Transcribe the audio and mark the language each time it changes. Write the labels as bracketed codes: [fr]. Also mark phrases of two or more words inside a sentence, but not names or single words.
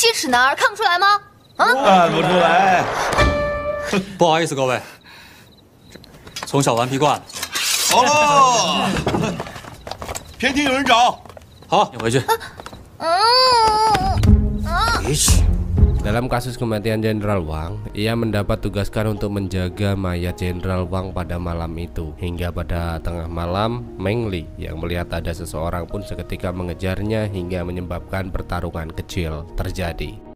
[zh] 七尺男儿看不出来吗？啊，看不出来。不好意思，各位，从小顽皮惯了。好喽，偏厅有人找。好，你回去。别去。 [id] Dalam kasus kematian Jenderal Wang, ia mendapat tugaskan untuk menjaga mayat Jenderal Wang pada malam itu. Hingga pada tengah malam, Meng Li yang melihat ada seseorang pun seketika mengejarnya hingga menyebabkan pertarungan kecil terjadi.